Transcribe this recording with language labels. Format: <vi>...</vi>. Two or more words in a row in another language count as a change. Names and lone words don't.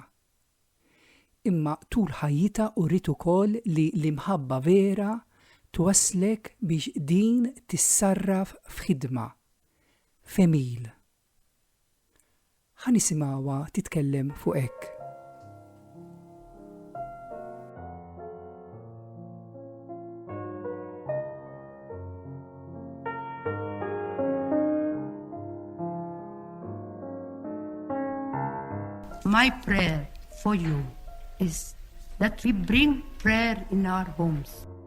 <mt>Imma tul ħajjita uriet ukoll li l-imħabba vera twaslek biex din tissarraf f'ħidma, femil. Ħanisimgħuha titkellem fuq hekk.</mt> <en>My prayer for you is that we bring prayer in our homes.</en>